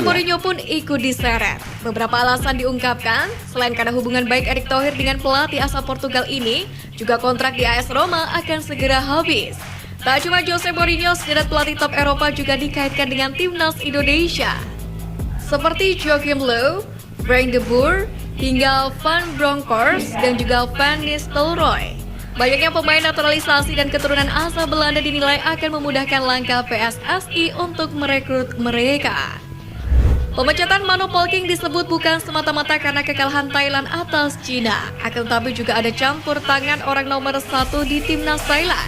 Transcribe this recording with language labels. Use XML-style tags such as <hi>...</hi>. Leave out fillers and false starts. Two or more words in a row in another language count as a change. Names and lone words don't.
<id>Mourinho pun ikut diseret. Beberapa alasan diungkapkan, selain karena hubungan baik Erick Thohir dengan pelatih asal Portugal ini, juga kontrak di AS Roma akan segera habis. Tak cuma Jose Mourinho, sederet pelatih top Eropa juga dikaitkan dengan timnas Indonesia. Seperti Joachim Löw, Frank de Boer, hingga Van Bronckhorst dan juga Van Nistelrooy. Banyaknya pemain naturalisasi dan keturunan asal Belanda dinilai akan memudahkan langkah PSSI untuk merekrut mereka. Pemecatan Manu Polking disebut bukan semata-mata karena kekalahan Thailand atas Cina, akan tetapi juga ada campur tangan orang nomor 1 di timnas Thailand.</id>